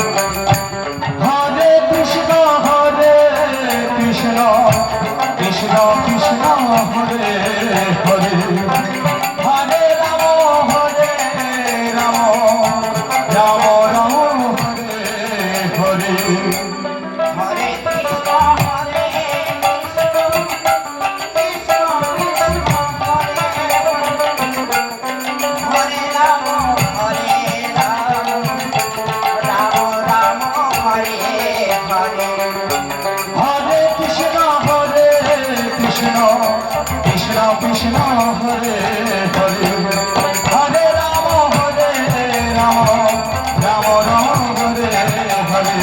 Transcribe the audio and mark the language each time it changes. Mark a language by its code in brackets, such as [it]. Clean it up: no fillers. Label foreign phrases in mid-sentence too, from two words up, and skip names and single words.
[sa] হরে কৃষ্ণ কৃষ্ণ কৃষ্ণ হরে হরে হরে রাম রাম রাম হরে হরে হরে কৃষ্ণ হরে কৃষ্ণ কৃষ্ণ কৃষ্ণ হরে রাম রাম রাম হরে হরে হরে কৃষ্ণ কৃষ্ণ কৃষ্ণ কৃষ্ণ হরে হরে হরে রাম রাম রাম হরে হরে